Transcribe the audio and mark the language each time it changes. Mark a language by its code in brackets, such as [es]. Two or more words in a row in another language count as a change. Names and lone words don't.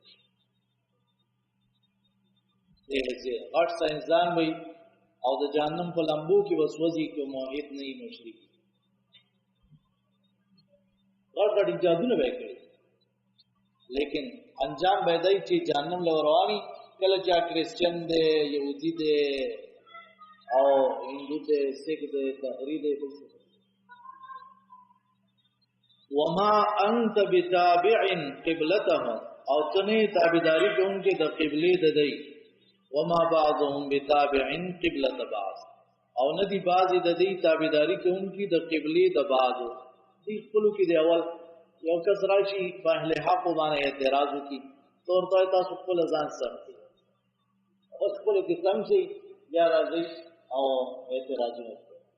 [ps] غټ ساینسدان وي او د جهنم په لمبو کې به سوځي که موحد نه وي، مشرک، غټ غټ ایجادونه به یې کړي، لیکن انجام به دی چې جهنم له رواني. کله چې کرسچن دی، یهودي دی او هندو دی، سکھ دی، طاهري دی، [ar] وما انت بتابع قبلتهم، [ps] او ته نه تابعداري کوونکې د قبلې د دی. [ar] وما بعضهم بتابع قبلة بعض [ps] او ندی بعضی د دې تابعداري کوونکی د قبلې د بعضو دې خپلو کې دی اول یو کس راشي په اهل حق باندې اعتراض وکړي تور ته تاسو خپل ځان سم کړئ او خپل کې سم شي بیا راځي او اعتراض وکړي